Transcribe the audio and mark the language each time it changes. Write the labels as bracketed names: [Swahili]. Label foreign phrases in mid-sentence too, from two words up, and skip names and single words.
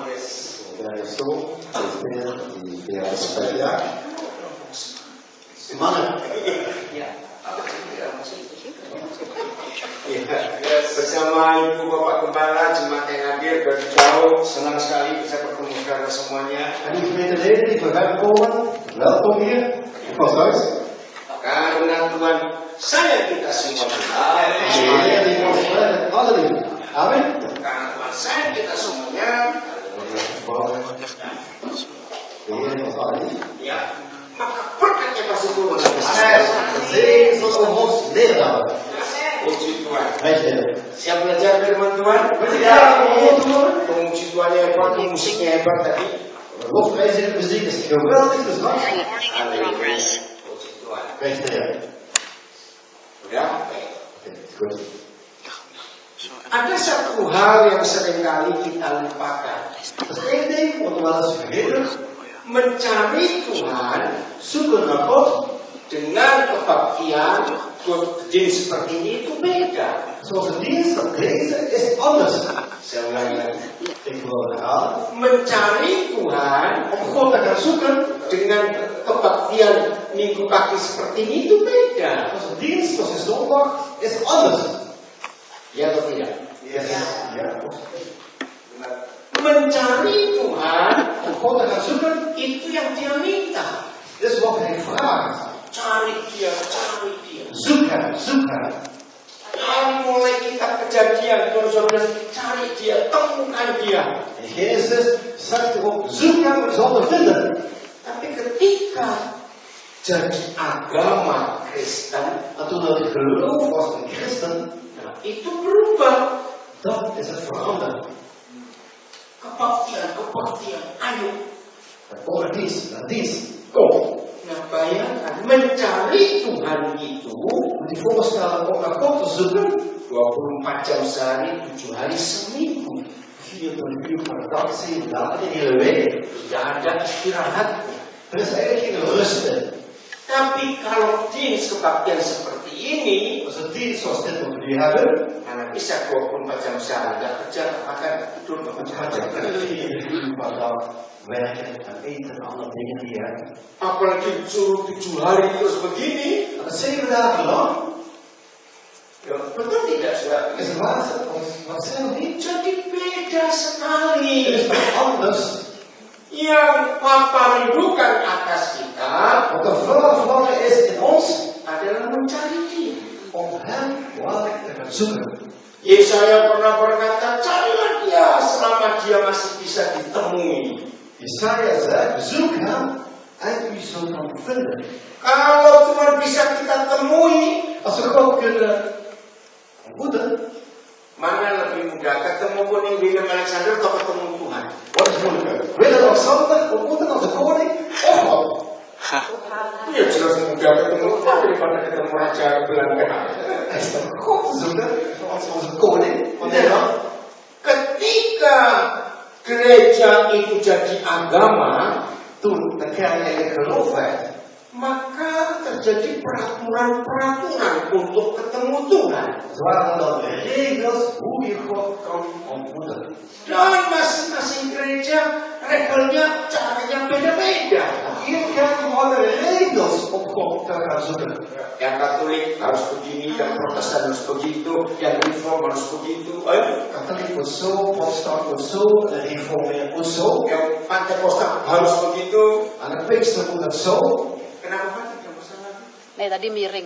[Indonesian] Semangat. Bersama Ibu Bapak Gembala, jemaat yang hadir dari jauh, senang sekali bisa bertemu saudara semuanya. [Dutch] En die gemeenteleden die verwelkomen, welkom hier. [Indonesian] Karena Tuhan saya kita semuanya. Amin. Karena Tuhan saya kita semuanya. Ya, maka berkatnya pasti turun. [Dutch] Zegen zal op ons neerdalen. [Indonesian] Puji Tuhan. [Dutch] Weet [Indonesian] Siap belajar firman Tuhan? Pemuji Tuhan yang hebat, musiknya hebat tadi. [Dutch] Lofprijzing en muziek is geweldig, dus wat? [Indonesian] Puji Tuhan. [Dutch] Wees neer. [Indonesian] Udah? [Dutch] Oké, goed. [Indonesian] Ada satu hal yang seringkali kita lupakan. [Dutch] Dat is één ding wat we wel eens vergeten. [Indonesian] Mencari Tuhan [Dutch] Zoeken naar God. [Indonesian] dengan kebaktian jenis seperti ini itu beda. [Dutch] Zoals de dienst dat lezen is anders. [Indonesian] Saya ulangi lagi. [Dutch] Ik wil herhalen. [Indonesian] Mencari Tuhan [Dutch] Om God te gaan zoeken. [Indonesian] dengan kebaktian minggu pagi seperti ini itu beda. [Dutch] Onze dienst, zoals de zondag, is anders. [Indonesian] Ya atau tidak? [Dutch] Yes. Ja. [Indonesian] Mencari Tuhan [Dutch] Om God te gaan zoeken [Indonesian] itu yang dia minta. [Dutch] is wat hij vraagt. [Indonesian] Cari dia, cari dia. [Dutch] Zoek hem, zoek hem. [Indonesian] Dari mulai kitab Kejadian, saudara, cari dia, temukan dia. [Dutch] En Genesis zegt erop, zoek hem, we zullen vinden. [Indonesian] Tapi ketika jadi agama Kristen, [Dutch] En toen het geloof was een christen, [Indonesian] nah, itu berubah. [Dutch] dat is het veranderd. [Indonesian] Kebaktian, ayo. [Dutch] Dan kom er dienst, kom. [Indonesian] Nah, bayangkan, mencari Tuhan itu [Dutch] Moet je voorstellen om naar God te zoeken, [Indonesian] 24 jam sehari, 7 hari seminggu. [Dutch] 24 uur per dag, 7 dagen, de hele week. [Indonesian] Tidak ada istirahatnya. [Dutch] Er is eigenlijk geen rust in. [Indonesian] Tapi kalau jenis kebaktian seperti ini, [Dutch] Als een dienst zoals dit wat we nu hebben, [Indonesian] mana bisa 24 jam sehari, nggak kerja, makan, tidur, dan makan, [Dutch] gaat je 4 uur per dag werken en eten en andere dingen die je hebt. [Indonesian] apalagi suruh 7 hari terus begini, [Dutch] En dat 7 dagen lang [Indonesian] ya, betul tidak saudara? [Dutch] is het laatste, wat zijn we niet? [Indonesian] Jadi beda [Dutch] Het [Indonesian] sekali. [Dutch] is toch anders. [Indonesian] Yang Papa rindukan atas kita [Dutch] Wat de verlangen is in ons, [Indonesian] adalah mencari Dia. [Dutch] om hem waarlijk te gaan zoeken. [Indonesian] Yesaya pernah berkata, carilah Dia selama Dia masih bisa ditemui. [Dutch] Jesaja zegt, zoek hem en u zult hem vinden. [Indonesian] Kalau Tuhan bisa kita temui, [Dutch] Als we God kunnen ontmoeten, [Indonesian] mana lebih mudah ketemu Koning Willem Alexander atau ketemu Tuhan? [Dutch] wat is moeilijker? Willem-Alexander ontmoeten als de koning of God? [Indonesian] Ya jelas mudah ketemu Tuhan daripada ketemu Raja Belanda. [Dutch] Hij is toch God te zoeken, zoals onze koning van Nederland. [Indonesian] Ketika gereja itu jadi agama, [Dutch] Toen de kerk eigenlijk geloof werd, [Indonesian] maka terjadi peraturan-peraturan untuk ketemu Tuhan. [Dutch] waren dan regels hoe je God kan ontmoeten. [Indonesian] Dan masing-masing gereja regelnya caranya beda-beda. [Dutch] Iedere kerk hadden regels om God te gaan zoeken. [Indonesian] Yang Katolik harus begini, yang Protestan harus begitu, yang Reform harus begitu. [Dutch] Katholiek moet zo, protestant moet zo, de reformeer moet zo. [Indonesian] Yang Pantekosta harus begitu. [Dutch] En de Pinkster moet het zo. [Indonesian] Kenapa Pantekosta lagi? Nih tadi miring.